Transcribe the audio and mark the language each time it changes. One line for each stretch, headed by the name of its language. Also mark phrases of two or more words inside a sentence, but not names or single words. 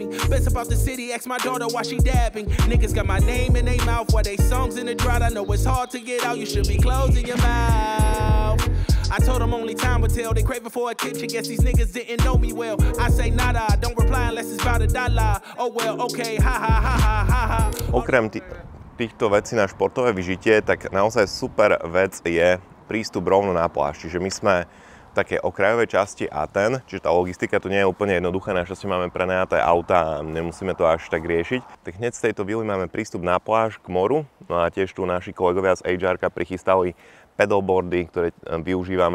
English: Best about the city, ask my daughter why she dabbing. Niggas got my name in their mouth while they songs in the drought. I know it's hard to get out, you should be closing your mouth. I told them only time would tell. They craving for a kitchen, guess these niggas didn't know me well. I say nada, don't reply unless it's about $1. Oh well, okay, ha ha ha ha ha ha.
Slovak: Okrem týchto vecí na športové vyžitie, tak naozaj super vec je prístup rovno na pláž. Čiže my sme v takej okrajovej časti Aten, čiže tá logistika tu nie je úplne jednoduchá, našťastie máme prenajaté auta a nemusíme to až tak riešiť. Tak hneď z tejto vily máme prístup na pláž k moru, no a tiež tu naši kolegovia z HR-ka prichystali pedalboardy, ktoré využívame.